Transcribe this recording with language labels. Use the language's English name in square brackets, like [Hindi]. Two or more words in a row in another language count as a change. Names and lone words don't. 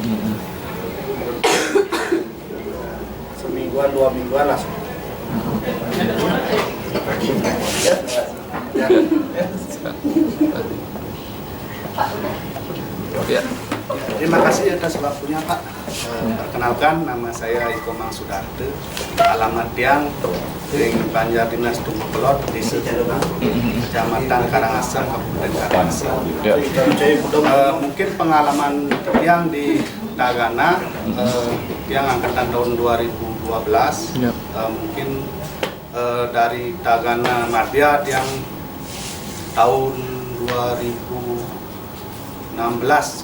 [Indonesian] Semingguan, 2 mingguan langsung. Ya. Terima kasih atas waktunya Pak. Perkenalkan, nama saya Ikomang Sudarte, alamat Tiang, Banjar Dinas Tumukelot, Desa Cirebon, Kecamatan Karangasem, Kabupaten Karangasem. Ya. Mungkin pengalaman Tiang di Tagana, Tiang angkatan tahun 2012, Ya. mungkin dari Tagana Madya Tiang tahun 2016.